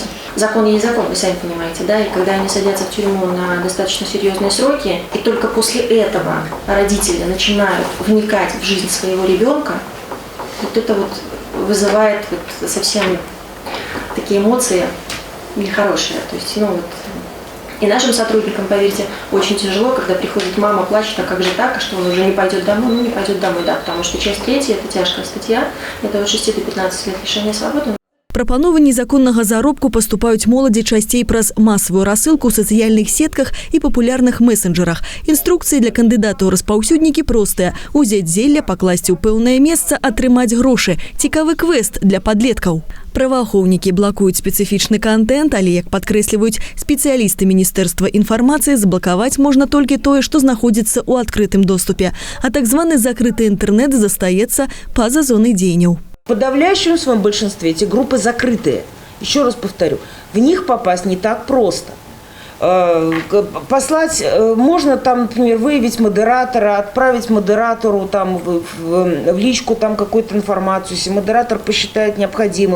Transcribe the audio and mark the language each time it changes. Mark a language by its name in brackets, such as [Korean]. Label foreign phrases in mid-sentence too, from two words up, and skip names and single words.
[Russian] Закон есть закон, вы сами понимаете, да, и когда они садятся в тюрьму на достаточно серьезные сроки, и только после этого родители начинают вникать в жизнь своего ребенка, вот это вот вызывает вот совсем такие эмоции нехорошие. То есть, ну вот, и нашим сотрудникам, поверьте, очень тяжело, когда приходит мама, плачет, а как же так, а что он уже не пойдет домой? Ну, не пойдет домой, да, потому что часть 3, это тяжкая статья, это от 6 до 15 лет лишения свободы. [Belarusian] Прапановы незаконнага заробку паступаюць моладзі часцей праз масавую рассылку ў сацыяльных сетках і папулярных месенджерах. Інструкцыі для кандыдата ў распаўсюднікі простыя: узяць зелля, пакласці ў пэўнае месца, атрымаць грошы. Цікавы квест для падлеткаў. Праваахоўнікі блакуюць спецыфічны контент, але, як падкрэсліваюць спецыялісты Міністэрства інфармацыі, заблакаваць можна толькі тое, што знаходзіцца ў адкрытым доступе, а так званы закрыты інтэрнэт застаецца па-за зонай дзеянняў. [Russian] В подавляющем своем большинстве эти группы закрытые. Еще раз повторю, в них попасть не так просто. Послать, можно там, например, выявить модератора, отправить модератору там в личку там какую-то информацию, если модератор посчитает необходимым.